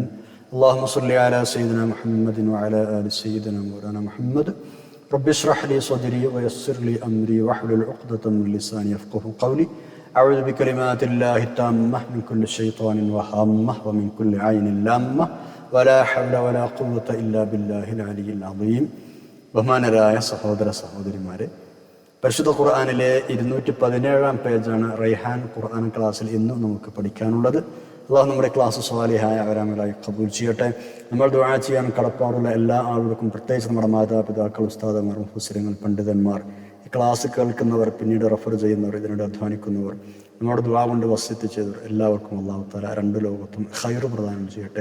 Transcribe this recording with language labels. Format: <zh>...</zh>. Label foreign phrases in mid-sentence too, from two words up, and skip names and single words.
<ar>اللهم صل على سيدنا محمد وعلى آل سيدنا مولانا محمد. رب اشرح لي صدري ويسر لي أمري واحلل عقدة من لساني يفقهوا قولي. أعوذ بكلمات الله التامة من كل شيطان وهامة ومن كل عين لامة ولا حول ولا قوة إلا بالله العلي العظيم.</ar> <ml>ബഹുമാനരായ സഹോദര സഹോദരിമാരെ, പരിശുദ്ധ ഖുർആനിലെ 217 പേജാണ് റൈഹാൻ ഖുർആൻ ക്ലാസ്സിൽ ഇന്ന് നമുക്ക് പഠിക്കാനുള്ളത്. അള്ളാഹു നമ്മുടെ ക്ലാസ് സ്വാലിഹായ അവരാമലായി കബൂൽ ചെയ്യട്ടെ. നമ്മൾ ദുആ ചെയ്യാൻ കടപ്പാടുള്ള എല്ലാ ആളുകൾക്കും, പ്രത്യേകിച്ച് നമ്മുടെ മാതാപിതാക്കൾ, ഉസ്താദന്മാർ, മുഫസ്സിറുകൾ, പണ്ഡിതന്മാർ, ഈ ക്ലാസ് കേൾക്കുന്നവർ, പിന്നീട് റെഫർ ചെയ്യുന്നവർ, ഇതിനോട് അധ്വാനിക്കുന്നവർ, നമ്മുടെ ദുആ കൊണ്ട് വസിയത്ത് ചെയ്തവർ എല്ലാവർക്കും</ml> <ar>الله تعالى</ar> <ml>രണ്ട് ലോകത്തും ഖൈർ പ്രദാനം ചെയ്യട്ടെ.</ml>